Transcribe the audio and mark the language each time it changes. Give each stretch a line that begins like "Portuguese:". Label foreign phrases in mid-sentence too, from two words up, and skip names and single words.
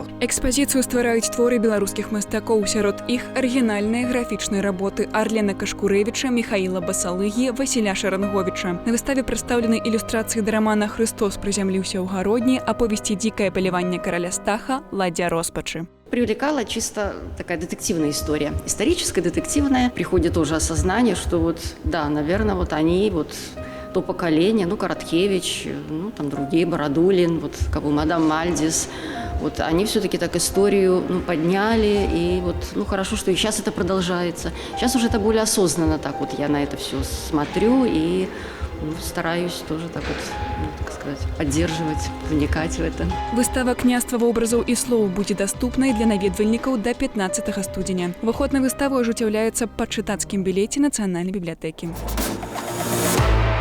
Belarusian: Экспазіцыю ствараюць творы беларускіх мастакоў, сярод іх арыгінальныя графічныя работы Арлена Кашкурэвіча, Міхаіла Басалыгі, Васіля Шаранговіча. На выставе прадстаўлены ілюстрацыі да рамана «Хрыстос прызямліўся ў гародні», аповесці «Дзікае паляванне караля Стаха», «Ладдзя роспачы».
Russian: Привлекала чисто такая детективная история. Историческая, детективная. Приходит тоже осознание, что вот, да, наверное, вот они, вот то поколение, ну, Короткевич, ну, там другие, Бородулин, вот, кого мадам Мальдис, вот, они все-таки так историю, ну, подняли, и вот, ну, хорошо, что и сейчас это продолжается. Сейчас уже это более осознанно так вот я на это все смотрю и стараюсь тоже так вот, ну, так сказать, поддерживать, вникать в это.
Belarusian: Выстава княства вобразаў і слоў будзе даступнай для наведвальнікаў да 15 студзеня. Уваход на выставу ажыццяўляецца па чытацкім білеце Нацыянальнай бібліятэкі.